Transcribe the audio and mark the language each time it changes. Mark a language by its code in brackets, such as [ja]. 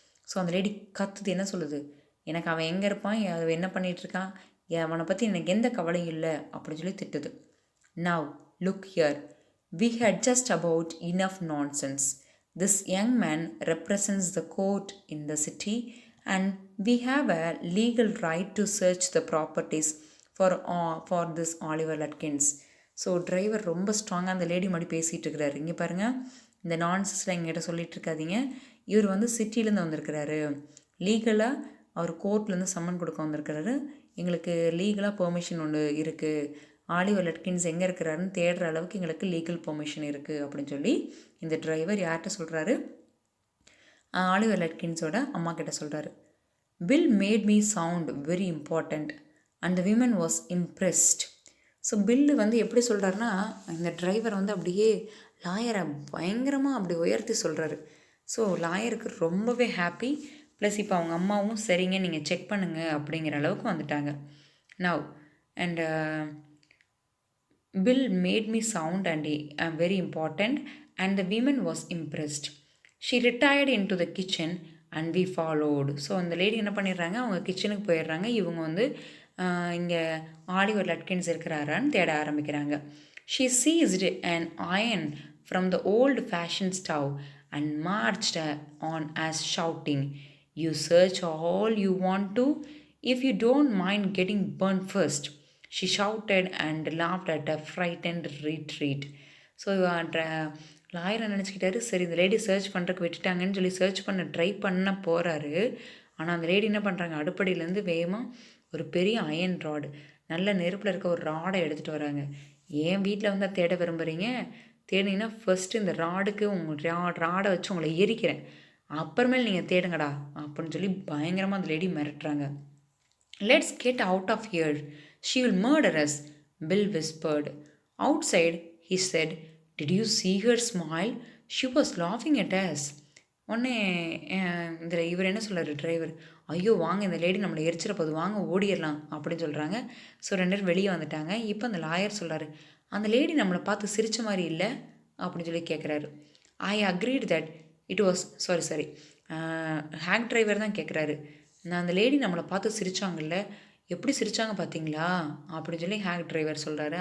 [ta] So அந்த lady கத்துது, என்ன சொல்லுது, எனக்கு அவன் எங்கே இருப்பான், அவன் என்ன பண்ணிகிட்ருக்கான், அவனை பற்றி எனக்கு எந்த கவலையும் இல்லை அப்படின்னு சொல்லி திட்டுது. [en] "Now look here, we had just about enough nonsense. This young man represents the court in the city and we have a legal right to search the properties for this Oliver Lutkins." [ta] So driver ரொம்ப ஸ்ட்ராங்காக அந்த lady மாதிரி பேசிகிட்டு இருக்கிறாரு. இங்கே பாருங்கள், இந்த நான்சென்ஸ்லாம் எங்கிட்ட சொல்லிகிட்டு இருக்காதீங்க, இவர் வந்து சிட்டிலேருந்து வந்திருக்கிறாரு, லீகலாக அவர் கோர்ட்லேருந்து சம்மன் கொடுக்க வந்திருக்கிறாரு, எங்களுக்கு லீகலாக பெர்மிஷன் ஒன்று இருக்குது, ஆலிவர் லட்கின்ஸ் எங்கே இருக்கிறாருன்னு தேடுற அளவுக்கு எங்களுக்கு லீகல் பெர்மிஷன் இருக்குது அப்படின்னு சொல்லி இந்த டிரைவர் யார்கிட்ட சொல்கிறாரு, ஆலிவர் லட்கின்ஸோட அம்மா கிட்ட சொல்கிறாரு. [en] "Bill made me sound very important and the woman was impressed." [ta] So bill வந்து எப்படி சொல்கிறாருன்னா, இந்த டிரைவர் வந்து அப்படியே லாயரை பயங்கரமாக அப்படி உயர்த்தி சொல்கிறாரு. ஸோ லாயருக்கு ரொம்பவே ஹாப்பி. ப்ளஸ் இப்போ அவங்க அம்மாவும் சரிங்க நீங்கள் செக் பண்ணுங்கள் அப்படிங்கிற அளவுக்கு வந்துட்டாங்க. [en] Now and Bill made me sound and very important and the woman was impressed. She retired into the kitchen and we followed. [ta] So அந்த லேடி என்ன பண்ணிடுறாங்க, அவங்க கிச்சனுக்கு போயிடுறாங்க. இவங்க வந்து இங்கே ஆலிவர் லட்கின்ஸ் இருக்கிறாரான்னு தேட ஆரம்பிக்கிறாங்க. [en] She seized an iron from the old fashioned stove and marched on as shouting, "You search all you want to, if you don't mind getting burned first." She shouted and laughed at a frightened retreat. [ta] So லாயரை நினச்சிக்கிட்டாரு, சரி இந்த lady search பண்ணுறதுக்கு விட்டுட்டாங்கன்னு சொல்லி search பண்ண try பண்ண போகிறாரு. ஆனால் அந்த lady என்ன பண்ணுறாங்க, அடுப்படியிலேருந்து வேகமாக ஒரு பெரிய அயன் ராடு, நல்ல நெருப்பில் இருக்க ஒரு ராடை எடுத்துகிட்டு வராங்க. ஏன் வீட்டில் வந்து தேட விரும்புகிறீங்க, தேடினீங்கன்னா ஃபஸ்ட்டு இந்த ராடுக்கு உங்கள் ராடை வச்சு உங்களை எரிக்கிறேன், அப்புறமேல் நீங்கள் தேடுங்கடா அப்படின்னு சொல்லி பயங்கரமாக அந்த லேடி மிரட்டுறாங்க. [en] "Let's get out of here. She will murder us," Bill whispered. "Outside," he said, "did you see her smile? She was லாஃபிங் at as. [ta] உடனே இதில் இவர் என்ன சொல்கிறாரு டிரைவர், ஐயோ வாங்க இந்த லேடி நம்மளை எரிச்சிட போகுது, வாங்க ஓடிடலாம் அப்படின்னு சொல்கிறாங்க. ஸோ 2 பேரும் வெளியே வந்துட்டாங்க. இப்போ அந்த லாயர் சொல்கிறாரு, அந்த லேடி நம்மளை பார்த்து சிரித்த மாதிரி இல்லை அப்படின்னு சொல்லி கேட்குறாரு. [en] I agreed that it was sorry [ta] hack driver தான் கேட்குறாரு, நான் அந்த லேடி நம்மளை பார்த்து சிரித்தாங்கல்ல, எப்படி சிரித்தாங்க பார்த்தீங்களா அப்படின்னு சொல்லி ஹேக் டிரைவர் சொல்கிறாரு.